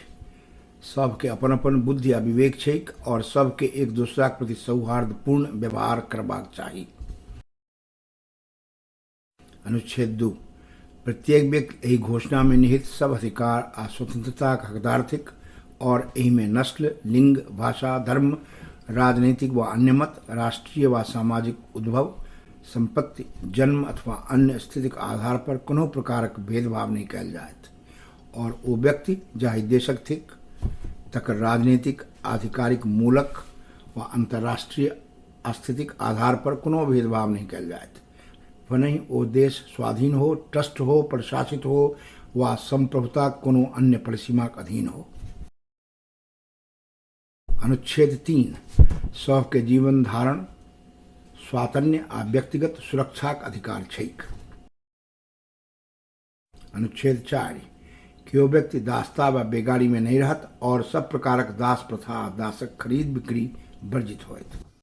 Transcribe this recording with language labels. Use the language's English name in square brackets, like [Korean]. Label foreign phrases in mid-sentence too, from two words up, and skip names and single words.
[Maithili] सबके अपन अपन बुद्धि आ विवेक छैक और सबके एक दोसराक प्रति सौहार्दपूर्ण व्यवहार करबाक चाही। अनुच्छेद 2। प्रत्येक व्यक्ति एहि घोषणा में निहित सब अधिकार आ स्वतंत्रताक हकदार थिक और एहि में नस्ल, लिंग, भाषा, धर्म, राजनीतिक व अन्य मत, राष्ट्रीय व सामाजिक उद्भव, संपत्ति, जन्म अथवा अन्य स्थितिक आधार पर कोनो प्रकारक भेदभाव नहीं कयल जायत और ओ व्यक्ति जाहि देशक थिक तकर राजनीतिक, आधिकारिक मूलक व अंतर्राष्ट्रीय स्थितिक आधार पर कोनो भेदभाव नहीं कयल जायत। वनहि ओ देश स्वाधीन हो, ट्रस्ट हो, प्रशासित हो वा संप्रभुता कोनो अन्य परिसीमाक अधीन हो। अनुच्छेद 3। सबके जीवन धारण, स्वातन्य आ व्यक्तिगत सुरक्षाक अधिकार छैक। अनुच्छेद 4। केओ व्यक्ति दासता व बेगारी में नहीं रहत और सब प्रकारक दास प्रथा आ दासक खरीद बिक्री वर्जित होयत।